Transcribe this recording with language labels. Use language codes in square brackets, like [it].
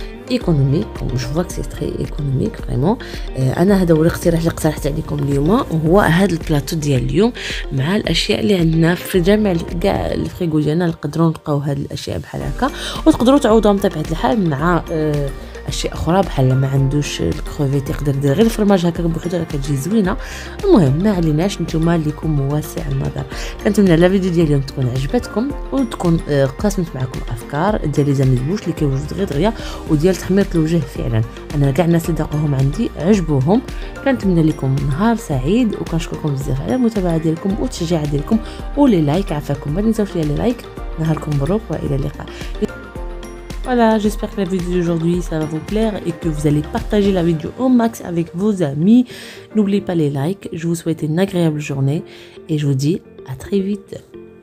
[fr] ايكونوميك، je vois que c'est très économique vraiment. [ar] انا هذا هو الاقتراح اللي اقترحت عليكم اليوم، وهو هذا البلاطو ديال اليوم مع الاشياء اللي عندنا في جميع كاع الفريغو ديالنا. نقدروا نلقاو هذه الاشياء بحال هكا، وتقدروا تعوضوهم بطبيعه الحال مع اشياء اخرى بحال ما عندوش الكروفيت يقدر يدير غير الفرماج هكا بوحدو، راه كتجي زوينه. المهم ما عليناش، نتوما ليكم واسع النظر. كنتمنى لا فيديو ديال اليوم تكون عجبتكم وتكون قاسمت معكم افكار ديال لي زاميزبوش اللي كيوجد غير دغيا وديال تحمير الوجه. فعلا انا كاع الناس اللي ذاقوهم عندي عجبوهم. كنتمنى لكم نهار سعيد، وكنشكركم بزاف على المتابعه ديالكم والتشجيع ديالكم ولي لايك. عفاكم ما تنساوش لي لايك. نهاركم مبروك والى اللقاء. [fr] Voilà, j'espère que la vidéo d'aujourd'hui ça va vous plaire et que vous allez partager la vidéo au max avec vos amis. N'oubliez pas les likes. Je vous souhaite une agréable journée et je vous dis à très vite.